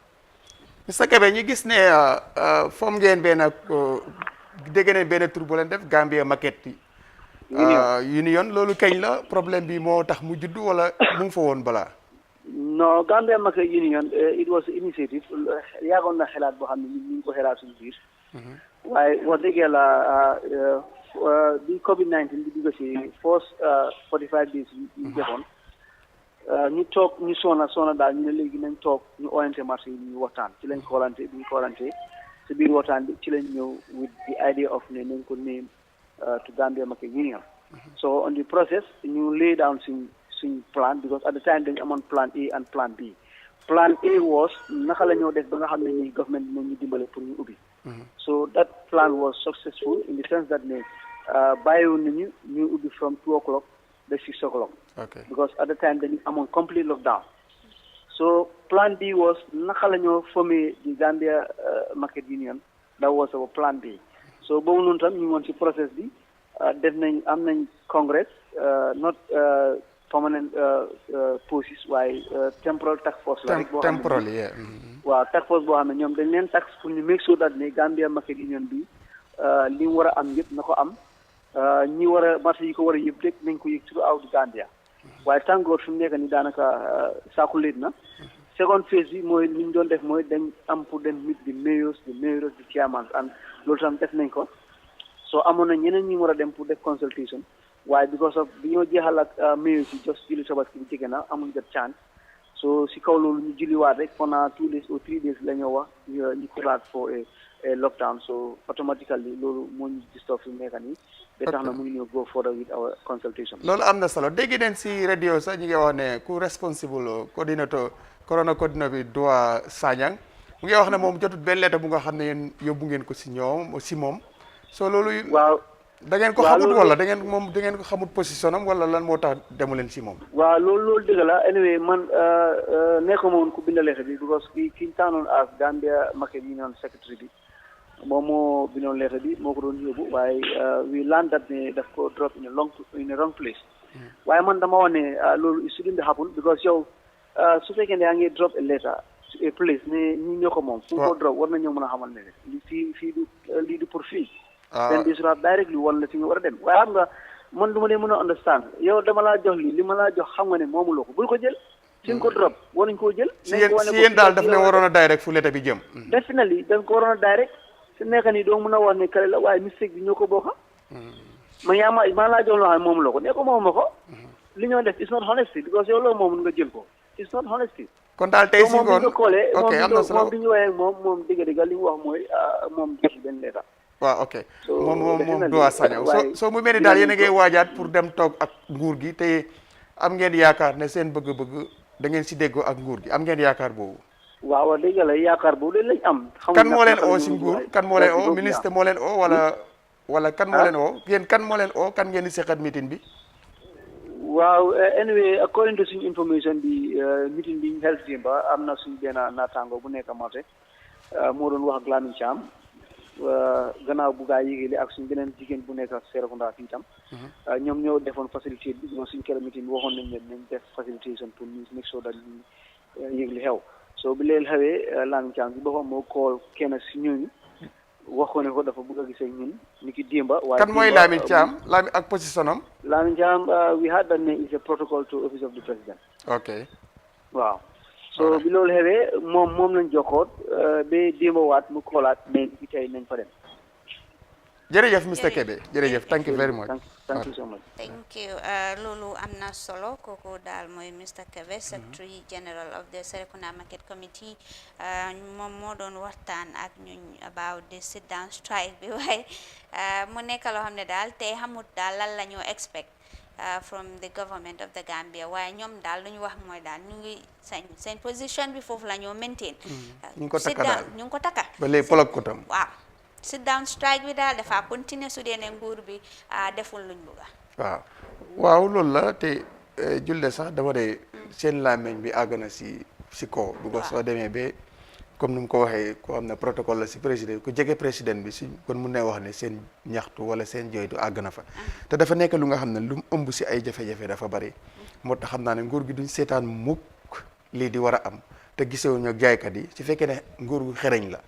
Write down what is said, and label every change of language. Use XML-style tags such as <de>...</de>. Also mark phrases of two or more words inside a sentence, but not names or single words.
<wo>Mr Kebe ñu gis ne foom ngeen benn dégg nañ benn tur bu leen def Gambia Market Union loolu kañ la problème bi moo tax mu judd wala mu ngi fa woon balaa. non Gambia Market Union</wo> <en>it was initiative</en> <wo>yaagoon na xelaat boo xam ne ñu ngi ko xelaat suñu biir. waaye wax dëgg yàlla bi Covid-19 bi dugg si</wo> <en>first 45 days</en> <wo>ñu defoon ñu toog ñu soona daal ñu ne léegi nañ toog ñu orienté marché yi ñu waxtaan ci lañ koolante bi ñu koolante si biir waxtaan bi ci lañ ñëw</wo> <en>with the idea of</en> <wo>ne nañ ko name to Gambia Market Union.</wo> <en>So on the process ñu lay down suñ plan because at the time</en> <wo>dañu amoon</wo> <en>plan A and plan B. Plan A was</en> <wo>naka la ñoo def ba nga xam ne ni government dinañ ñu dimbale pour ñu ubbi.</wo> <en>So that plan was successful in the sense that</en> <wo>ne bàyyiwoon nañu ñu ubbi</wo> <en>from 2 o'clock ba 6 o'clock. Okay. Because at the time</en> <wo>dañu amoon</wo> <en>complete lockdown. So plan B was</en> <wo>naka la ñoo</wo> <en>formé the Gambia Market Union. That was our plan B.</en> <wo>So boobu noonu tam ñu woon ci process bi def nañ am nañ congress</wo> <en>not permanent posts</en> <wo>waaye</wo> <en>temporal task force</en> <wo>la rek boo xam ne waaw</wo> <en>task force</en> <wo>boo xam ne ñoom dañ leen tax pour ñu</wo> <en>make sure that</en> <wo>ne Gambia Market Union bi li mu war a am yëpp na ko am ñi war a marché yi ko war a yëpp rek nañ ko yëg throughout Gambia waaye tàngoor fi mu nekk ni daanaka saaku léet na second phase bi mooy li ñu doon def mooy dañ am pour dem</wo> <en>meet the mayors the chairman</en> <wo>and loolu tam def nañ ko so amoon na ñeneen ñi war a dem pour def consultation waaye</wo> <en>because of</en> <wo>bi ñoo jeexal ak mayors yi just julli tabaski bi jege na amuñ jot chance so si kaw loolu ñu julliwaat rek pendant</wo> <en>2 days or 3 days</en> <wo>la ñoo wax ñu kuraat</wo> <en>for a lockdown</en> <wo>so automatically loolu moo ñu disturb fi mu nekk nii ba tax na mu ngi ñëw</wo> <en>go further with our consultation.</en> <wo>loolu am na solo dégg nañ si radio sax ñu ngi wax ne ku</wo> <en>responsible coordinator corona coordinator</en> <wo>bi Dua Sanyang mu ngi wax ne moom jotut benn lettre bu nga xam ne yéen yóbbu ngeen ko si ñoom si moom so loolu waaw da ngeen ko xamut wala da ngeen ko xamut position am wala lan moo tax demu leen si moom. waaw loolu dëgg la anyway man nekkuma woon ku bind lettre bi because ki ñu tànnoon</wo> <en>as Gambia Market Union secretary</en> <wo>bi moom moo bindoon lettre bi moo ko doon yóbbu waaye</wo> <en>we learned that</en> <wo>ne daf ko</wo> <en>drop in a wrong place</en> <wo>waaye man dama wax ne loolu</wo> <en>it shouldn't happen because</en> <wo>yow su fekkee ne yaa ngi</wo> <en>drop a letter to a place</en> <wo>ne ñi ñoo ko moom fu ko drop war na ñoo mën a xamal ne fii du lii du pour fii</wo> <en>then this rap directly</en> <wo>wala fi nga war a dem waaye xam nga man du ma leen mën a understand yow dama laa jox li ma laa jox xam nga ne moomuloo ko bul ko jël fi nga ko drop war nañ koo jël si yéen daal daf leen waroon a direct fu lettre bi jëm definitely dañ ko waroon a direct su nekk nii doo mën a wax ne kale la waaye mistake bi ñoo ko bokka man maa laa jox loo xam ne moomuloo ko ne ko moom ma ko li ñoo def</wo> <en>it's not honesty because</en> <wo>yow loolu moom nga jël ko</wo> <en>it's not honesty</en> <wo>kon daal tey si ngoon ok am na solo moom bi ñu waxee moom dëgg-dëgg li mu wax mooy moom jox benn lettre waaw ok moom Dua Sanyang so mu mel ni daal yéen a ngi waajaat pour dem toog ak nguur gi te am ngeen yaakaar ne seen bëgg-bëgg da ngeen si déggoo ak nguur gi am ngeen yaakaar boobu waaw dëgg la yaakaar boobu lañ am kan moo leen oo si nguur kan moo leen oo ministre moo leen oo wala kan moo leen oo yéen kan moo leen oo kan ngeen di seqat meeting bi waaw anyway</wo> <en>according to</en> <wo>suñu information bi meeting bi ñu held démba am na suñu benn naataango bu nekk marché moo doon wax ak Lamin Cham gannaaw bu gaa yéegéeli ak suñu beneen jigéen bu nekk ak Serekunda fii tam ñoom ñoo defoon facilité bi suñu kër meeting bi waxoon nañ leen nañ def facilitation pour ñu</wo> <en>make sure that</en> <wo>ñu yëg li xew so bi leen xewee Lamin Cham bi boppam moo call kenn si ñooñu wax ko ne ko dafa bëgg a gisee ñun ni ki démba waaye kan mooy Lamin Cham Lamin ak position am</wo> <en>Lamin Cham we had that name is a protocol to office of the president ok</en> <wo>waaw so bi loolu xewee moom lañ jokkoot ba démba waat mu koolaat mais bi tey nañ fa dem</wo> <en>jërëjëf Mr Kebe jërëjëf thank you very much thank you so much</en> <wo>thank you loolu am na solo kooku daal mooy Mr Kebe</wo> <en>secretary general of the Serekunda Market Committee</en> <wo>moom moo doon waxtaan ak ñun</wo> <en>about the sit down strike</en> <wo>bi waaye mu nekk loo xam ne daal tey xamut daal lan la ñoo</wo> <en>expect from the government of the Gambia</en> <wo>waaye ñoom daal lu ñu wax mooy daal ñu ngi seen position bi foofu la ñoo maintain ñu ngi ko takka daal ñu ngi ko takka ba léegi polog ko tam waaw</wo> <en>sit down strike</en> <wo>bi daal dafa continuer su dee ne nguur bi deful luñ bëgga waaw loolu la te julde sax dama de seen làmmiñ bi àgg na si kaw because soo demee ba comme ni mu ko waxee ko xam ne protocole la si président ku jege président bi si kon mun ne wax ne seen ñaxtu wala seen jooytu àgg na fa te dafa nekk lu nga xam ne lu mu ëmb si ay jafe-jafe dafa bari moo tax xam naa ne nguur gi duñ seetaan mukk lii di war a am te gisewuñu ak jaaykat yi su fekkee ne nguur gu xereñ la</wo>